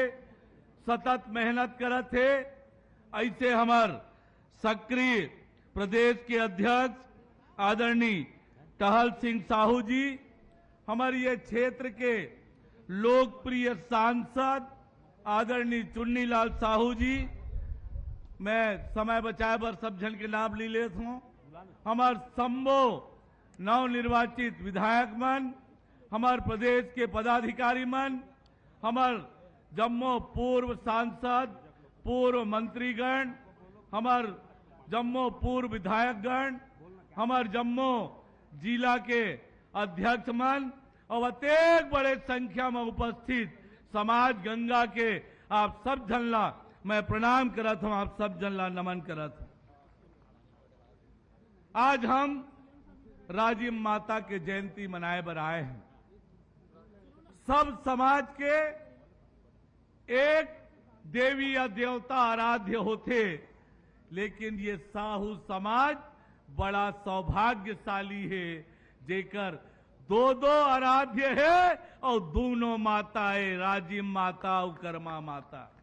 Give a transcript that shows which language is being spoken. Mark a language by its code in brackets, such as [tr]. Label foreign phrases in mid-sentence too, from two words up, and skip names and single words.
[hne] सतत मेहनत करत है, ऐसे हमार सक्रिय प्रदेश के अध्यक्ष आदरणीय टहल सिंह साहू जी, हमारे ये क्षेत्र के लोकप्रिय सांसद आदरणीय चुन्नीलाल साहू जी, मैं समय बचाए पर सब जन के नाम ले लेता हूं, हमार संबो नवनिर्वाचित विधायक मन, हमार प्रदेश के पदाधिकारी मन, हमार जम्मू पूर्व सांसद, पूर्व मंत्रीगण, हमार जम्मू पूर्व विधायकगण, हमार जम्मू जिला के अध्यक्ष मन और अत्येक बड़े संख्या में उपस्थित समाज गंगा के आप सब जनला मैं प्रणाम करत हूं, आप सब जनला नमन करत हूं। आज हम राजीव माता के जयंती मनाए बर आए हैं। सब समाज के एक देवी या देवता आराध्य होते, लेकिन ये साहू समाज बड़ा सौभाग्यशाली है जेकर दो दो आराध्य है और दोनों माताएं राजीव माता और कर्मा माता।